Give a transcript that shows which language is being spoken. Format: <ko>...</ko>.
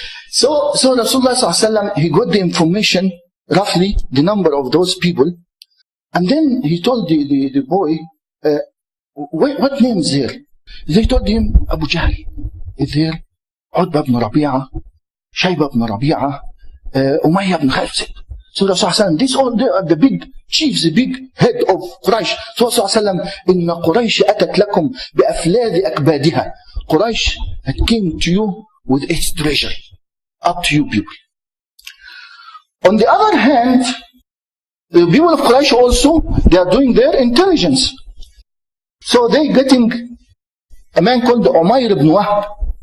<en>So Rasulullah sallallahu he got the information, roughly the number of those people, and then he told the boy, what name is there? They told him, Abu Jahl is there, Utbah ibn Rabi'ah, Shaybah ibn Rabi'ah, Umayyah ibn Khalid. So Rasulullah, these all are the big chiefs, the big head of Quraysh. So Rasulullah,</en> <ar>إِنَّ قُرَيْشِ أَتَتْ لَكُمْ بِأَفْلَاذِ أَكْبَادِهَا.</ar> <en>Quraysh had came to you with its treasure. Up to you people. On the other hand, the people of Quraysh also, they are doing their intelligence. So they getting a man called Umayr ibn Wahb.</en>